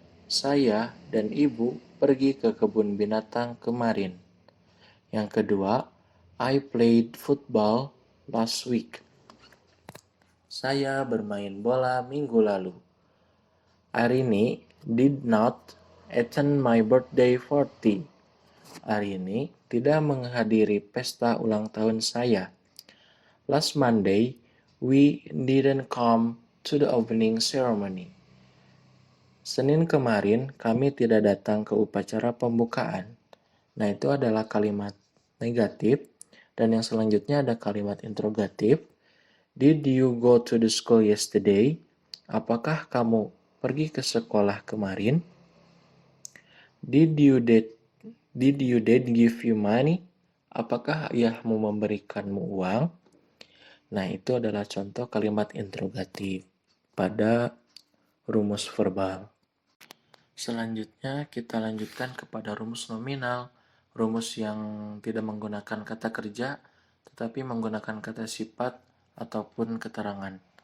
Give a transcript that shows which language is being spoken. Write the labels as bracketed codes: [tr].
[id] Saya dan ibu pergi ke kebun binatang kemarin. Yang kedua, [en] I played football last week. [id] Saya bermain bola minggu lalu. [en] Arini did not attend my birthday party. [id] Arini tidak menghadiri pesta ulang tahun saya. [en] Last Monday, we didn't come to the opening ceremony. [id] Senin kemarin, kami tidak datang ke upacara pembukaan. Nah, itu adalah kalimat negatif. Dan yang selanjutnya ada kalimat interrogatif. [en] Did you go to the school yesterday? [id] Apakah kamu pergi ke sekolah kemarin? [en] Did your dad give you money? [id] Apakah ayahmu memberikanmu uang? Nah, itu adalah contoh kalimat interrogatif pada rumus verbal. Selanjutnya kita lanjutkan kepada rumus nominal. Rumus yang tidak menggunakan kata kerja, tetapi menggunakan kata sifat ataupun keterangan.